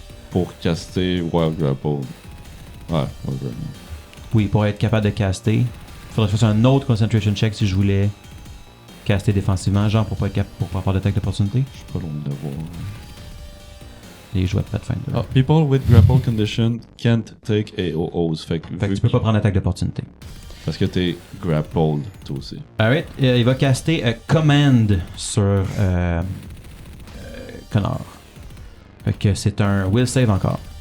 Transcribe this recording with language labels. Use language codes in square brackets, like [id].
[fr] Pour caster Wild Grapple. Ouais, Wild Grapple. Oui, pour être capable de caster, il faudrait que je fasse un autre concentration check si je voulais caster défensivement, genre pour pas avoir d'attaque d'opportunité. Je suis pas loin de voir. Les jouets de Pathfinder. [en] Ah, people with grapple condition can't take AOOs. [fr] Fait que, Fait que tu peux pas prendre d'attaque d'opportunité. Parce que t'es grappled, toi aussi. Alright, il va caster Command sur Connor. Fait que c'est un will save encore.